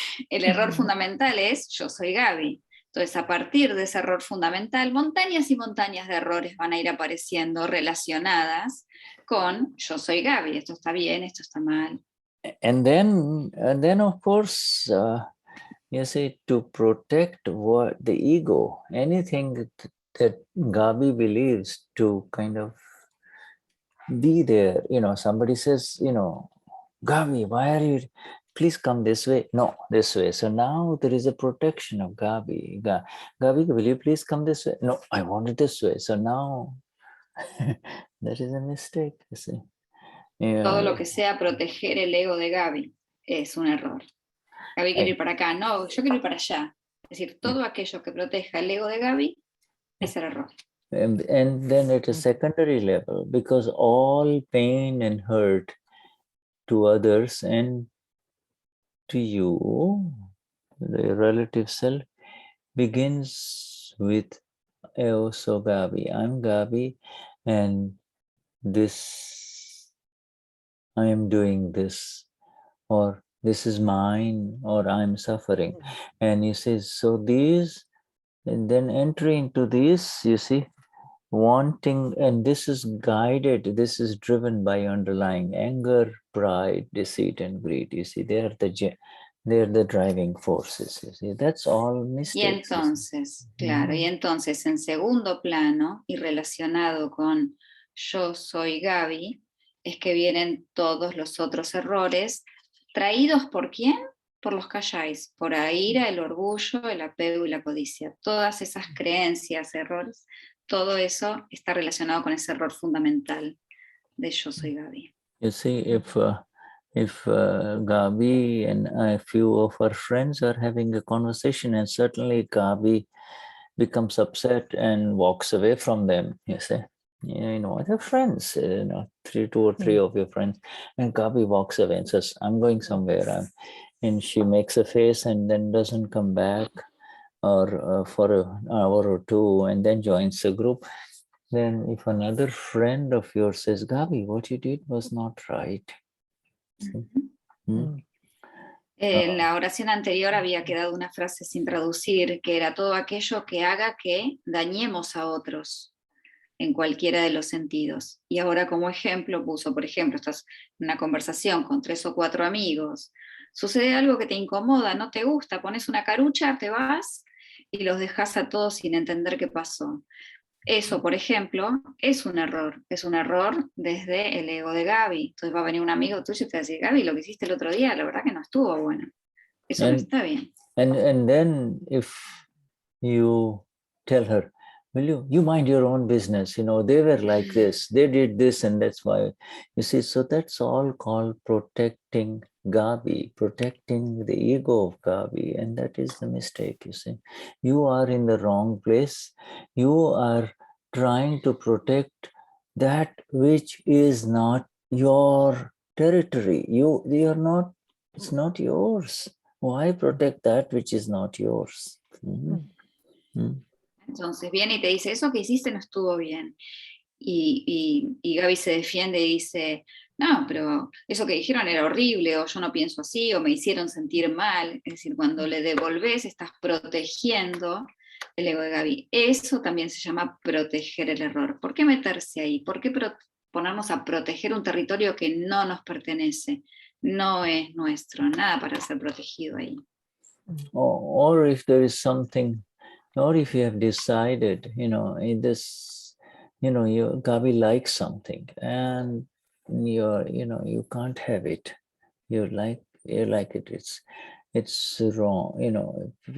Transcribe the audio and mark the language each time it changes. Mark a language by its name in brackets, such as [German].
[Spanish] El error fundamental es yo soy Gabi. Entonces, a partir de ese error fundamental, montañas y montañas de errores van a ir apareciendo relacionadas con yo soy Gaby, esto está bien, esto está mal. [English] And then of course, you see, to protect what the ego, anything that Gabi believes to kind of be there. Somebody says, Gabi, why are you, please come this way. No, this way. So now there is a protection of Gabi. Gabi, will you please come this way? No, I want it this way. So now that is a mistake, you see. [Spanish] Todo lo que sea proteger el ego de Gaby es un error. Gaby quiere ir para acá, no, yo quiero ir para allá. Es decir, todo aquello que proteja el ego de Gaby es el error. [English] And then at a secondary level, because all pain and hurt to others and to you, the relative self, begins with, oh, so Gabi, I'm Gabi, and this, I am doing this, or this is mine, or I'm suffering. And you say, so these, and then entry into this, you see, wanting, and this is guided, this is driven by underlying anger, pride, deceit, and greed. You see, they're the driving forces. You see, that's all mistakes. [Spanish] Y entonces, claro, y entonces en segundo plano y relacionado con yo soy Gaby, es que vienen todos los otros errores traídos por ¿quién? Por los calláis, por la ira, el orgullo, el apego y la codicia. Todas esas creencias, errores, todo eso está relacionado con ese error fundamental de yo soy Gaby. [English] You see, if Gabi and a few of her friends are having a conversation, and certainly Gabi becomes upset and walks away from them, you see. They're friends, two or three of your friends, and Gabi walks away and says, I'm going somewhere. And she makes a face and then doesn't come back, or for an hour or two, and then joins the group. Then if another friend of yours says, Gabi, what you did was not right. [Spanish] En la oración anterior había quedado una frase sin traducir, que era todo aquello que haga que dañemos a otros en cualquiera de los sentidos. Y ahora como ejemplo puso, por ejemplo, estás en una conversación con 3 o 4 amigos, sucede algo que te incomoda, no te gusta, pones una carucha, te vas y los dejas a todos sin entender qué pasó. Eso, por ejemplo, es un error desde el ego de Gaby. Entonces va a venir un amigo tuyo y te va a decir, Gaby, lo que hiciste el otro día, la verdad que no estuvo bueno. Eso no está bien. [English] And then if you tell her, will you mind your own business, they were like this, they did this, and that's why, you see, so that's all called protecting Gabi, protecting the ego of Gabi, and that is the mistake, you see. You are in the wrong place. You are trying to protect that which is not your territory. You're not, it's not yours. Why protect that which is not yours? [Spanish] Entonces viene y te dice, eso que hiciste no estuvo bien. Y Gaby se defiende y dice, no, pero eso que dijeron era horrible, o yo no pienso así, o me hicieron sentir mal. Es decir, cuando le devolves, estás protegiendo el ego de Gaby. Eso también se llama proteger el error. ¿Por qué meterse ahí? ¿Por qué ponernos a proteger un territorio que no nos pertenece? No es nuestro, nada para ser protegido ahí. [English] Or if there is something, or if you have decided, in this, Gabi likes something and you can't have it. You like it. It's wrong.